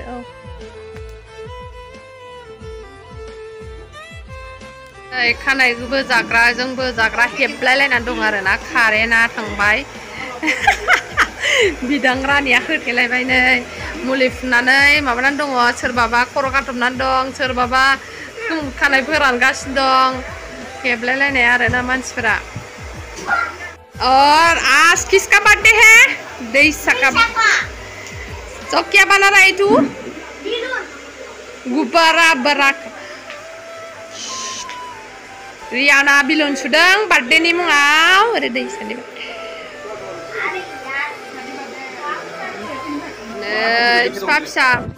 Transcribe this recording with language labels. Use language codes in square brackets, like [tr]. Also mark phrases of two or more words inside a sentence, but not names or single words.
[brx] औ खानाय बोजाग्राजों बोजाग्रा हेबलायलायनानै दं आरोना। कारेन्टआ थांबाय। बिदां रानिया होथेलायबाय नै। मुलि फुननानै माबानानै दङ, सोरबाबा खर' गारथबनानै दं, सोरबाबा खानाय फोरानगासिनो दं। हेबलायलायनाय आरोना मानसिफोरा। [hi] और आज किसका बर्थडे है? dwisa का। तो क्या बना रहा है तू? गुब्बारा बरा। [brx] रियाना बिलुन सुदों बार्थडेनि मुङाव। ओरै दैसानि नै फिसा